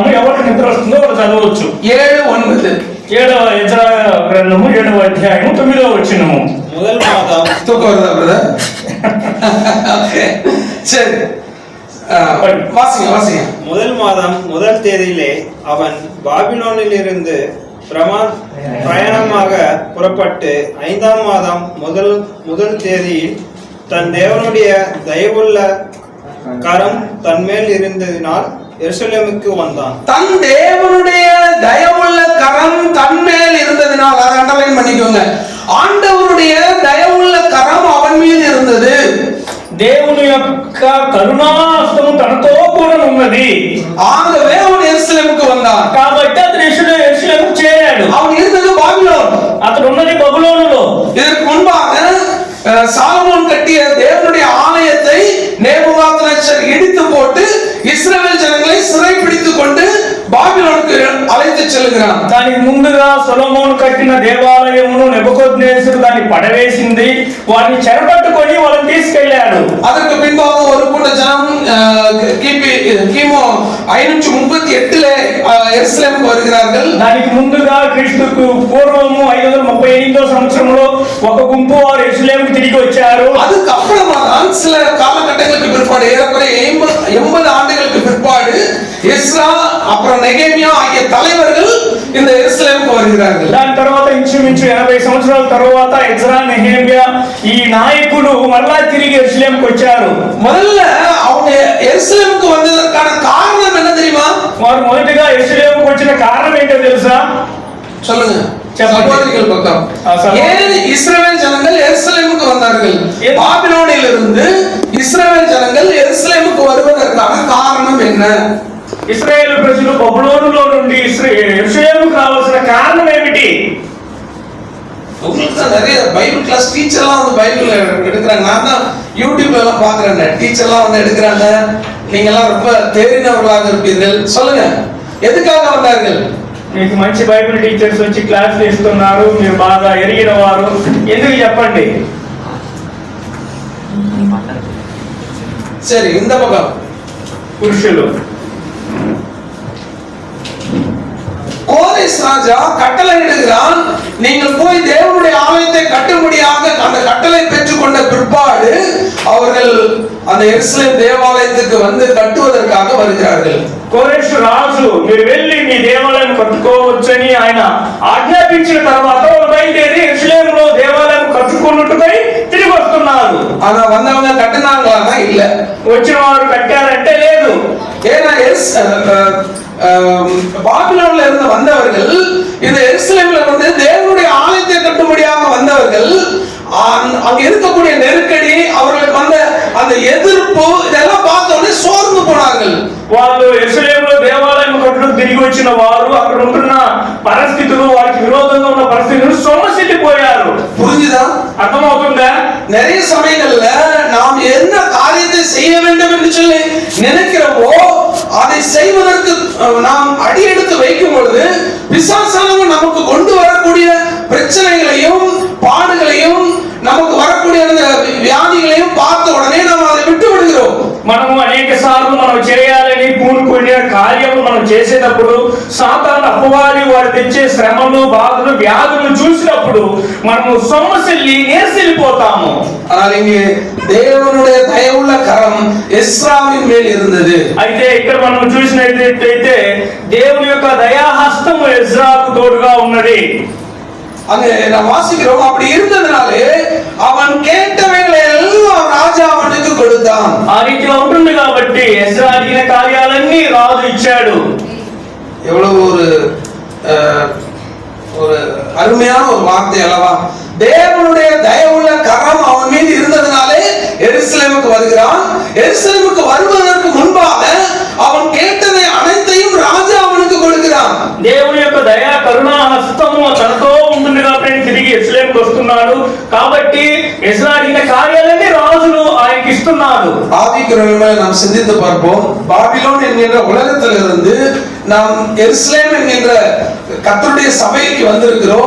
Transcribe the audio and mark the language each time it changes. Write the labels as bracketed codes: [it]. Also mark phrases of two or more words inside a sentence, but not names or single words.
[te] ఎవరికి నిద్ర వస్తుందో వాళ్ళు చదవచ్చు. 7:9 7వ ఎజ్రా గ్రంథము 7వ అధ్యాయము 9వ వచనము. [ta] முதல் மாதம் தூக்கம் வருதா பிரதர்? ஓகே, சரி, வாசிங்க. முதல் மாதம் முதல் தேதியிலே அவன் பாபிலோனில் இருந்து பிரயாணமாக புறப்பட்டு 5ஆம் மாதம் முதல் தேதியில் தன் தேவனுடைய தயவுள்ள கரம் தன்மேல் இருந்ததினால் எருசலேமுக்கு வந்தான். தன் தேவனுடைய தயவுள்ள கரம் தன்மேல் இருந்ததினால், அதை அண்டர்லைன் பண்ணிக்கோங்க. ஆண்டவருடைய தயவுள்ள கரம் அவன் மீது இருந்தது. [te] దేవుని యొక్క కరుణాహస్తము తనతో కూడా ఉన్నది. [ta] ஆகவே அவன் எருசலேமுக்கு வந்தான். [te] కాబట్టి అతను యెరూషలేముకు చేరాడు. [ta] அவன் இருந்தது பாபிலோன், [te] అతడు ఉన్నది బబులోనులో. [ta] இதற்கு முன்பாக சாலமோன் கட்டிய தேவனுடைய ஆலயத்தை நேபுகாத்நேச்சர் இடித்து போட்டு இஸ்ரவேல் ஜனங்களை சிறைப்பிடித்துக் கொண்டு பாபிலோனுக்கு அழைத்து செல்கிறான். [te] దానికి ముందుగా సొలొమోను కట్టిన దేవాలయమును నెబుకద్నెజరు దాన్ని పడవేసింది. వారిని చెరపట్టుకొని వాళ్ళని తీసుకెళ్లాడు. [ta] அதற்கு பின்பாக ஒரு கூட்ட ஜனம் கிமு 538 எருசலேமுக்கு வருகிறார்கள். [te] దానికి ముందుగా క్రీస్తుకు పూర్వము 538వ సంవత్సరంలో ఒక గుంపు వారు యెరూషలేముకు తిరిగి వచ్చారు. [ta] அதுக்கு அப்புறமா தான் சில காலகட்டங்களுக்கு பிற்பாடு, ஏறக்குறைய 80 ஆண்டுகளுக்கு பிற்பாடு எஸ்ரா அப்புறம் நெகேமியா ஆகிய தலைவர்கள் இந்த எருசலேமுக்கு வருகிறார்கள். [te] దాని తర్వాత ఇంచుమించు 80 సంవత్సరాల తర్వాత ఎజ్రా, నెహెమియా ఈ నాయకులు మరలా తిరిగి యెరూషలేముకు వచ్చారు. [ta] முதல்ல அவங்க எருசலேமுக்கு வந்ததற்கான காரணம் என்ன தெரியுமா? [te] వారు మొదటిగా యెరూషలేముకు వచ్చిన కారణం ఏంటో తెలుసా? [ta] சொல்லுங்க, சகோதரிகள் பக்கம். ஏன் இஸ்ரவேல் ஜனங்கள் எருசலேமுக்கு வந்தார்கள்? பாபிலோனில் இருந்து இஸ்ரவேல் ஜனங்கள் எருசலேமுக்கு வருவதற்கான காரணம் என்ன? [te] ఇశ్రాయేలు ప్రజలు బబులోనులో నుండి యెరూషలేముకు రావాల్సిన కారణం ఏమిటి? [ta] உங்களுக்கு தான் நிறைய [en] Bible class teachers [ta] வந்து பைபிள் எடுக்கிறாங்க. நான் தான் யூடியூப்ல எல்லாம் பாக்குறேன், டீச்சர்லாம் வந்து எடுக்கிறாங்க. நீங்க எல்லாம் ரொம்ப தெரிந்தவர்களாக இருப்பீர்கள். சொல்லுங்க, எதுக்காக வந்தார்கள்? [te] మీకు మంచి [en] Bible teachers [te] వచ్చి క్లాసులు ఇస్తున్నారు, మీరు బాగా ఎరిగిన వారు, ఎందుకు చెప్పండి? [ta] சரி, இந்த பக்கம் [te] పురుషులు. [ta] கோரேஸ் ராஜா கட்டளை இடுகிறான், நீங்கள் போய் தேவனுடைய ஆலயத்தை கட்டும்படியாக அந்த கட்டளை பெற்றுக்கொண்ட பிற்பாடு அவர்கள் அந்த எருசலேம் தேவாலயத்துக்கு வந்து கட்டுவதற்காக வருகிறார்கள். [te] కోరెషు రాజు మీరు వెళ్ళి మీ దేవాలయం కట్టుకోవచ్చని ఆయన ఆజ్ఞాపించిన తర్వాత వాళ్ళు బయలుదేరి యెరూషలేములో దేవాలయం కట్టుకున్నట్టుకై తిరిగి వస్తున్నారు. [ta] ஆனா வந்தவங்க கட்டினாங்களா? இல்ல. [te] వచ్చిన వారు కట్టారంటే లేదు. [ta] ஏன்னா பாபிலோன்ல இருந்து வந்தவர்கள் இந்த எருசலேம்ல வந்து தேவனுடைய ஆலயத்தை கட்டும்படியாக வந்தவர்கள் அங்க இருக்கக்கூடிய நெருக்கடி, அவர்களுக்கு வந்த அந்த எதிர்ப்பு, இதெல்லாம் பார்த்த உடனே சோர்ந்து போனார்கள். [te] వాళ్ళు యెరూషలేములో దేవాలయం కట్టుకు తిరిగి వచ్చిన వారు అక్కడ ఉంటున్న పరిస్థితులు, వారికి విరోధంగా ఉన్న పరిస్థితులు సొమ్మసిల్లిపోయారు. [ta] புரிஞ்சுதா? [te] అర్థమవుతుందా? [ta] நிறைய சமயங்கள்ல நாம் என்ன காரியத்தை செய்ய வேண்டும் என்று சொல்லி நினைக்கிறோமோ அதை செய்வதற்கு நாம் அடி எடுத்து வைக்கும் பொழுது பிசாசானவன் நமக்கு கொண்டு வரக்கூடிய பிரச்சனைகளையும் பாடுகளையும் நமக்கு வரக்கூடிய வியாதிகளையும் பார்த்த உடனே நாம் அதை விட்டு விடுகிறோம். [te] మనము అనేక సార్లు మనం చేయాలని పూనుకునే కార్యము మనం చేసేటప్పుడు సాతాను అపవాది వాడు తెచ్చే శ్రమలు, బాధలు, వ్యాధులు చూసినప్పుడు మనము సొమ్మసిల్లి నేర్సిల్లిపోతాము. [ta] ஆனால் இங்கே தேவனுடைய தயவுள்ள கரம் எஸ்ராவின் மேல் இருந்தது. [te] అయితే ఇక్కడ మనం చూసినట్లయితే దేవుని యొక్క దయాహస్తము ఎజ్రాకు తోడుగా ఉన్నది. [ta] அங்கே நாம் வாசிக்கிறோம். அப்படி இருந்ததனாலே அவன் கேட்டவைகளை எல்லாம் ராஜா அவனுக்கு கொடுத்தான். [te] ఆ రీతిలో ఉంటుంది కాబట్టి ఎజ్రా అడిగిన కార్యాలన్నీ రాజు ఇచ్చాడు. [ta] எவ்வளவு ஒரு அருமையான ஒரு வார்த்தை அல்லவா? தேவனுடைய தயவுள்ள கரம் அவன் மீது இருந்ததனாலே எருசலேமுக்கு வருகிறான். எருசலேமுக்கு வருவதற்கு முன்பாக அவன் கேட்டதை அனைத்தையும் ராஜா அவனுக்கு கொடுக்கிறான். [te] దేవుని యొక్క దయా కరుణా హస్తము తనతో ఉంటుంది కాబట్టి తిరిగి యెరూషలేముకు వస్తున్నాడు. కాబట్టి ఎజ్రా అడిగిన కార్యాలన్నీ రాజులు ఆయనకి ఇస్తున్నారు. [ta] ஆவிக்குரியவர்களே, நாம் சிந்தித்து பார்ப்போம். பாபிலோன் என்கிற உலகத்திலிருந்து நாம் எருசலேம் என்கிற கர்த்தருடைய சபைக்கு வந்திருக்கிறோம்.